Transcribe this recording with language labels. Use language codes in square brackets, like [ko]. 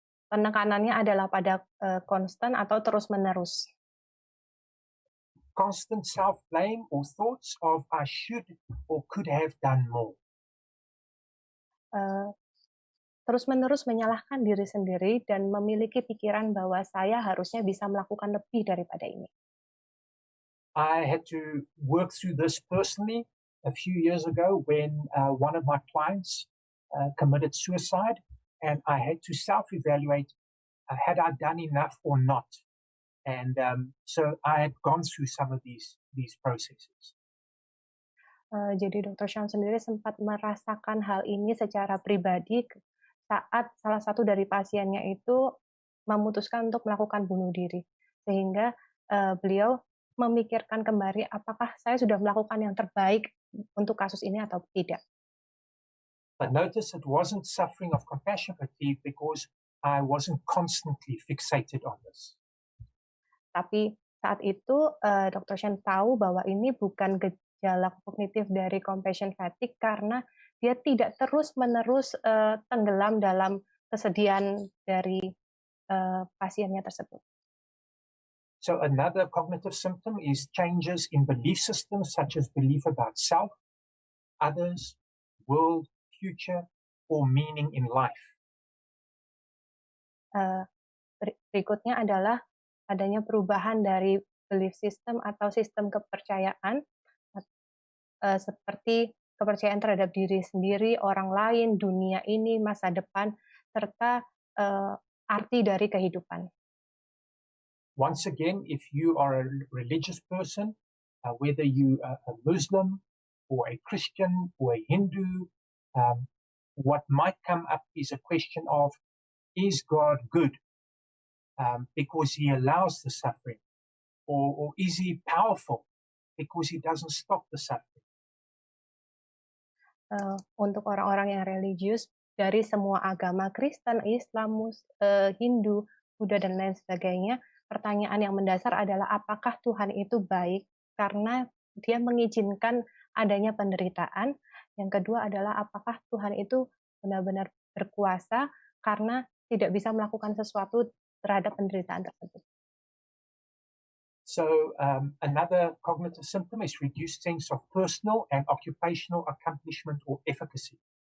[id] Penekanannya adalah pada konstan atau terus-menerus. [en] Constant self-blame or thoughts of I should or could have done more. [id] Terus-menerus menyalahkan diri sendiri dan memiliki pikiran bahwa saya harusnya bisa melakukan lebih daripada ini. [en] I had to work through this personally a few years ago when one of my clients committed suicide, and I had to self-evaluate, had I done enough or not? And so I had gone through some of these processes. [id] Jadi Dr. Shaun sendiri sempat merasakan hal ini secara pribadi saat salah satu dari pasiennya itu memutuskan untuk melakukan bunuh diri. Sehingga beliau memikirkan kembali apakah saya sudah melakukan yang terbaik untuk kasus ini atau tidak. [en] But notice it wasn't suffering of compassion fatigue because I wasn't constantly fixated on this. [id] Tapi saat itu Dr. Shaun tahu bahwa ini bukan gejala kognitif dari compassion fatigue karena dia tidak terus-menerus tenggelam dalam kesedihan dari pasiennya tersebut. [en] So another cognitive symptom is changes in belief systems such as belief about self, others, world, future, or meaning in life. [id] Berikutnya adalah adanya perubahan dari belief system atau sistem kepercayaan seperti kepercayaan terhadap diri sendiri, orang lain, dunia ini, masa depan, serta arti dari kehidupan. [en] Once again, if you are a religious person, whether you are a Muslim or a Christian or a Hindu, what might come up is a question of, is God good? Because he allows the suffering, or is he powerful because he doesn't stop the suffering? [id] Untuk orang-orang yang religius dari semua agama, Kristen, Islam, Hindu, Buddha, dan lain sebagainya, pertanyaan yang mendasar adalah apakah Tuhan itu baik karena dia mengizinkan adanya penderitaan. Yang kedua adalah apakah Tuhan itu benar-benar berkuasa karena tidak bisa melakukan sesuatu terhadap penderitaan tersebut. [en] So another cognitive symptom is reduced sense of personal and occupational accomplishment or efficacy.